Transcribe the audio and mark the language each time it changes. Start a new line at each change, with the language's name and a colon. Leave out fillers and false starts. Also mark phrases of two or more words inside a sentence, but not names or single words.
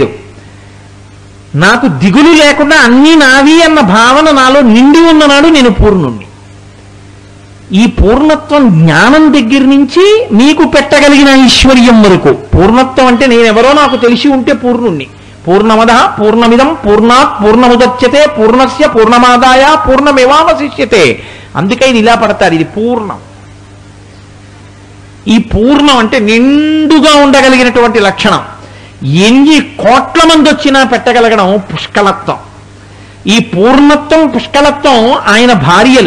Telugu: నాకు దిగులు లేకుండా అన్నీ నావి అన్న భావన నాలో నిండి ఉన్ననాడు నేను పూర్ణుణ్ణి. ఈ పూర్ణత్వం జ్ఞానం దగ్గర నుంచి మీకు పెట్టగలిగిన ఐశ్వర్యం వరకు. పూర్ణత్వం అంటే నేనెవరో నాకు తెలిసి ఉంటే పూర్ణుణ్ణి.
Sanskrit: పూర్ణమద పూర్ణమిదం పూర్ణాత్ పూర్ణముదచ్యతే పూర్ణస్య పూర్ణమాదాయ పూర్ణమేవావశిష్యతే.
Telugu: అందుకే ఇది ఇలా పడతారు, ఇది పూర్ణం. ఈ పూర్ణం అంటే నిండుగా ఉండగలిగినటువంటి లక్షణం. ఎన్ని కోట్ల మంది వచ్చినా పెట్టగలగడం పుష్కలత్వం. ఈ పూర్ణత్వం పుష్కలత్వం ఆయన భార్యలు.